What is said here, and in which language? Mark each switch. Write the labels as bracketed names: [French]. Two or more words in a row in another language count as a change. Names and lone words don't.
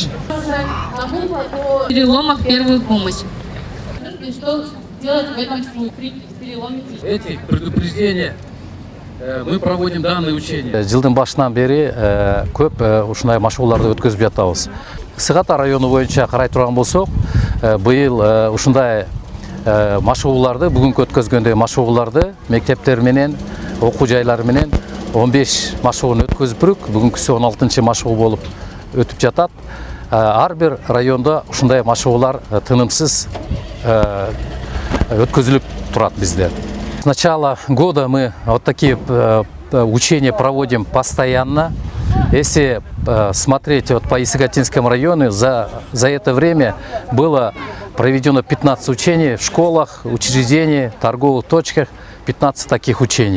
[Russian] Переломах первую помощь. Что делать в этом случае при переломе? Эти предупреждения мы проводим данные учения. [Kyrgyz] Жылдың башынан бері көп ушундай машыгууларды өткөзүп жатабыз. Сыгата району боюнча карай турган болсок, быйыл ушундай машыгууларды, бүгүнкү өткөзгөндөй машыгууларды мектептер менен, окуу жайлары менен 15 машыгууну өткөзүп бүрүк, бүгүнкүсү 16-чы машыгуу болуп өтүп жатат. Ар бир районда ушундай машыгуулар тынымсыз өткөзүлүп турат бизде. [Russian] С начала года мы вот такие учения проводим постоянно. Если смотреть вот по Исыгатинскому району, за это время было проведено 15 учений в школах, учреждениях, торговых точках, 15 таких учений.